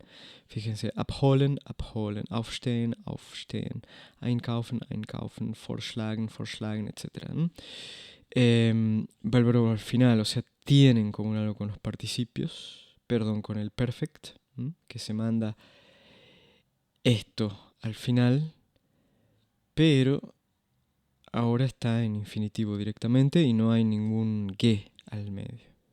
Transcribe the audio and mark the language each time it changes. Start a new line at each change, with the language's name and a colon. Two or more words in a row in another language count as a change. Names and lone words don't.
Spanish: Fíjense,
German: abholen, abholen, aufstehen, aufstehen, einkaufen, einkaufen, vorschlagen, vorschlagen,
Spanish: etc. Va el verbo al final, o sea, tienen común algo con los participios, perdón, con el perfect, que se manda esto al final, pero ahora está en infinitivo directamente y no hay ningún ge al medio.